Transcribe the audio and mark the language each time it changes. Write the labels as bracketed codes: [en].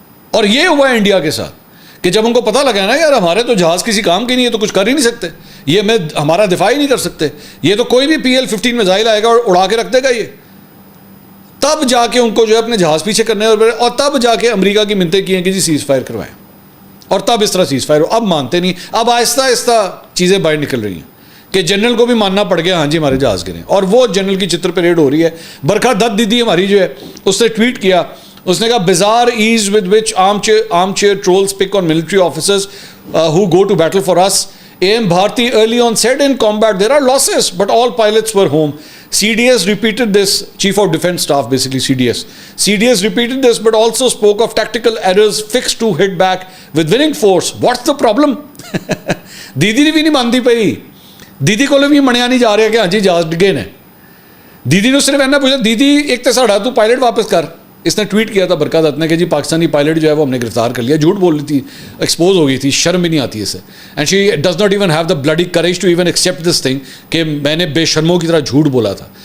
[ur] اور یہ ہوا ہے انڈیا کے ساتھ کہ جب ان کو پتہ لگا نا یار ہمارے تو جہاز کسی کام کے نہیں ہے, تو کچھ کر ہی نہیں سکتے, یہ ہمیں ہمارا دفاع ہی نہیں کر سکتے, یہ تو کوئی بھی PL-15 میزائل آئے گا اور اڑا کے رکھ دے گا. یہ تب جا کے ان کو جو ہے اپنے جہاز پیچھے کرنے اور تب جا کے امریکہ کی منتیں کی ہیں کہ جی سیز فائر کروائیں, اور تب اس طرح سیز فائر ہو. اب مانتے نہیں, اب آہستہ آہستہ چیزیں باہر نکل رہی ہیں کہ جنرل کو بھی ماننا پڑ گیا ہاں جی ہمارے جہاز گرے. اور وہ جنرل کی چتر پریڈ ہو رہی ہے. برکھا دت دیدی ہماری جو ہے اس نے ٹویٹ کیا, اس نے کہا [en] bizarre ease with which armchair trolls pick on military officers who go to battle for us. AM Bharti early on said in combat there are losses but all pilots were home. CDS repeated this, Chief of Defence Staff basically CDS repeated this but also spoke of tactical errors fixed to hit back with winning force. What's the problem? [pa] دیدی نے بھی نہیں مانتی پئی, دیدی کو بھی منیا نہیں جا رہا کہ ہاں جی جہاز ڈگے نے. [ur] دیدی نے صرف ایسا پوچھا دیدی ایک تو [pa] ساڑھا تو پائلٹ واپس کر. [ur] اس نے ٹویٹ کیا تھا برکا دت نے کہ جی پاکستانی پائلٹ جو ہے وہ ہم نے گرفتار کر لیا. جھوٹ بول رہی تھی, ایکسپوز ہو گئی تھی, شرم بھی نہیں آتی اسے. [en] and she does not even have the bloody courage to even accept this thing [ur] کہ میں نے بے شرموں کی طرح جھوٹ بولا تھا.